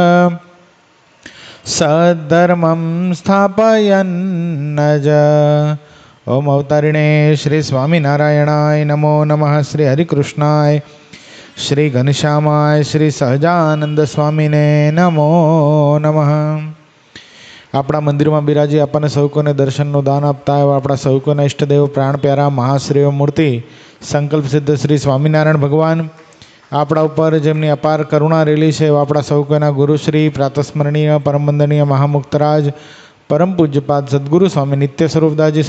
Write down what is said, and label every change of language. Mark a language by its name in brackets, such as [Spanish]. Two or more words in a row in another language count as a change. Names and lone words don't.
[Sanskrit] ओम अवतारिणे श्री स्वामीनारायणाय नमो नमः। श्री हरिकृष्णाय श्री घनश्यामाय श्री सहजानंद स्वामीने नमो नमः। [Gujarati] આપણા મંદિરમાં બિરાજી આપણને સૌકોને દર્શનનું દાન આપતા એવા આપણા સૌકોના ઈષ્ટદેવ પ્રાણ પ્યારા મહાશ્રીઓ મૂર્તિ સંકલ્પ સિદ્ધ શ્રી સ્વામિનારાયણ ભગવાન આપણા ઉપર જેમની અપાર કરુણા રેલી છે એવા આપણા સૌકોના ગુરુશ્રી પ્રાતસ્મરણીય પરમવંદનીય મહામુક્તરાજ પરમ પૂજ્યપાદ સદગુરુ સ્વામી નિત્ય સ્વરૂપદાસજી